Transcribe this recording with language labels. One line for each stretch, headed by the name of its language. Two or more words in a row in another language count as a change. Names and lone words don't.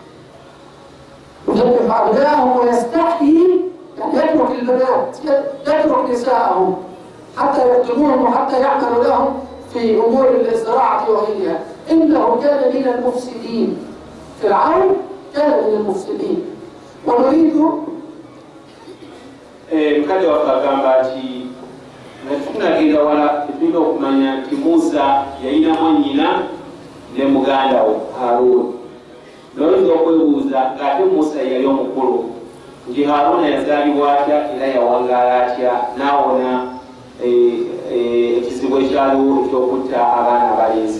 Arabic: يذبح أبناءهم ويستحيي، يعني يترك البنات، يترك نساءهم حتى يخدموهم وحتى يعملوا لهم في أمور الزراعة وغيرها. إنه كان من المفسدين. فرعون كان من المفسدين. ونريد
Ganda: mukadde wakagamba nti natunagenda wala tulina okumanya nti Musa yalinamu nnyina ne muganda we Haruuni. Noyinza okwebuuza ng'ate Musa yali omukulu nti Haruuni yazaalibwa atya era yawangaala atya n'awona ekizibu ekyaliwo ekyokutta abaana abalenzi.